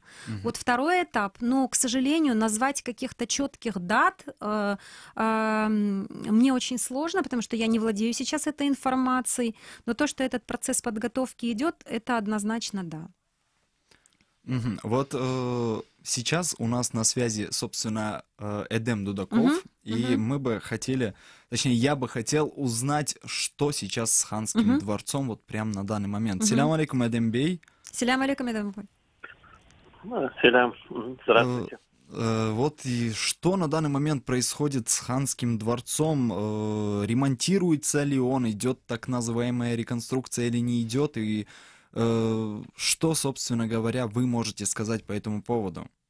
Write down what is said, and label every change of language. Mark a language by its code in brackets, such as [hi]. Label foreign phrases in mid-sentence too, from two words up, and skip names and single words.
[ru] Вот второй этап, но, к сожалению, назвать каких-то четких дат мне очень сложно, потому что я не владею сейчас этой информацией, но то, что этот процесс подготовки идет, это однозначно да. Вот сейчас у нас на связи, собственно, Эдем Дудаков, и мы бы хотели, точнее, я бы хотел узнать, что сейчас с Ханским дворцом вот прямо на данный момент. [crh] Селям алейкум, Эдем Бей. Селям алейкум, Эдем Бей. Селям, [ru] здравствуйте. Вот и что на данный момент происходит с Ханским дворцом? Ремонтируется ли он, идет так называемая реконструкция или не идет? И что, собственно говоря, вы можете сказать по этому поводу?